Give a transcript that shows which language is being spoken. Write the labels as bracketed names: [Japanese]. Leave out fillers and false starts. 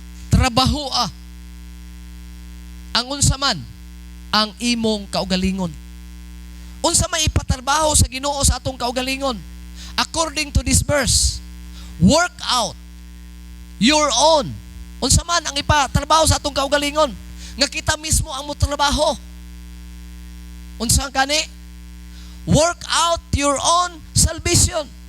[Cebuano] Trabahoa ang unsa man ang imong kaugalingon. Unsa may ipatrabaho sa Ginoo sa atong kaugalingon? [English] According to this verse, work out your own. [Cebuano] Unsa man ang ipatrabaho sa atong kaugalingon? Nga kita mismo ang motrabaho. Unsa kani? [English] Work out your own salvation.